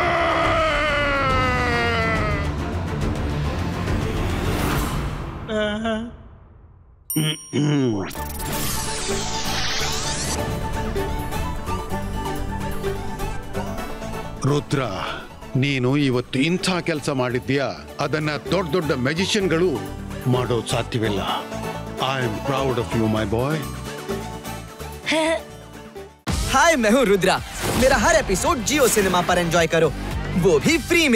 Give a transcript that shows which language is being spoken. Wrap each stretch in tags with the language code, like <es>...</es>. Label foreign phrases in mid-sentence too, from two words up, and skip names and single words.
<kn>ರುದ್ರ, ನೀನು ಇವತ್ತು ಇಂಥ ಕೆಲಸ ಮಾಡಿದ್ಯಾ ಅದನ್ನ ದೊಡ್ಡ ದೊಡ್ಡ ಮ್ಯಾಜಿಷಿಯನ್ಗಳು ಮಾಡೋದು ಸಾಧ್ಯವಿಲ್ಲ.</kn> <en>I am proud of you my boy.</en> <hi>हाय, मैं हूँ रुद्रा। मेरा हर एपिसोड जियो सिनेमा पर एंजॉय करो, वो भी फ्री में।</hi>